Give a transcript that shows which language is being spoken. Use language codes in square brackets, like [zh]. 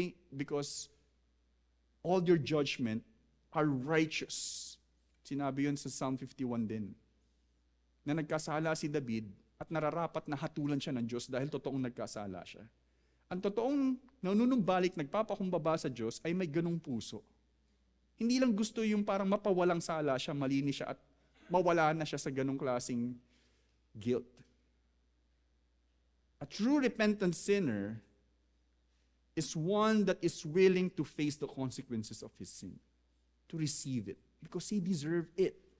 [en] Because all your judgment are righteous. [tl] Sinabi yun sa Psalm 51 din. Na nagkasala si David at nararapat na hatulan siya ng Diyos dahil totoong nagkasala siya. Ang totoong nanunumbalik, nagpapakumbaba sa Diyos ay may ganung puso. Hindi lang gusto yung parang mapawalang sala siya, malinis siya at mawala na siya sa ganung klaseng guilt. [en] A true repentant sinner is one that is willing to face the consequences of his sin, to receive it, because he deserved it.